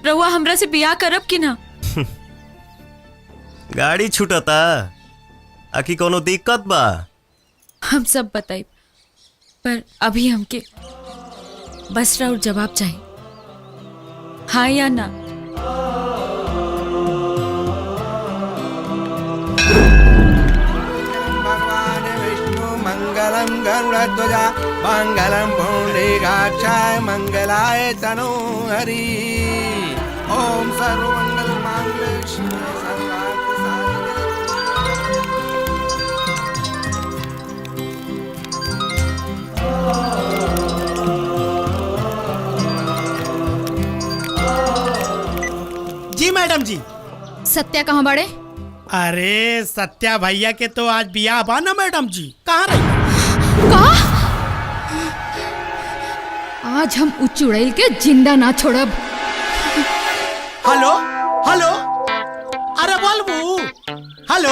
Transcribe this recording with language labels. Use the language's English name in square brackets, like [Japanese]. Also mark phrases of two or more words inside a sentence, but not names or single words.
[Bhojpuri] रउआ हमरा से बियाह करब कि ना? गाड़ी छूटता आखी कोनो दिक्कत बा? हम सब बताई, पर अभी हमके बस राउर जवाब चाहिए, हाँ या ना। [Sanskrit] मंगलम गरुड़ध्वजा मंगलम पुंडरीकाक्षाय मंगलाय तनोहरि। ओम सर्वमंगल मांगल्ये शिवे सर्वार्थ [Bhojpuri] साधिके। जी मैडम जी। सत्या कहाँ बड़े? अरे सत्या भैया के तो आज बियाह बा ना मैडम जी। कहाँ रही? आज हम उच्च उड़ैल के जिंदा ना छोड़ब। हेलो हेलो, अरे बोलबू हेलो।